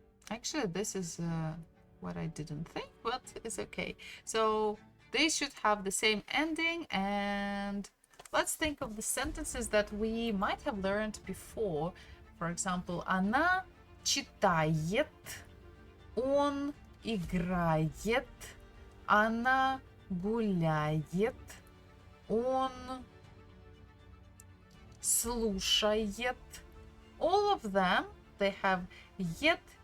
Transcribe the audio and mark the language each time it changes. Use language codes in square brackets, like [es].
[en] Actually, this is what I didn't think, but it's okay. So they should have the same ending, and let's think of the sentences that we might have learned before. For example, [ru] она читает, он играет, она гуляет, он слушает. [en] All of them, they have yet.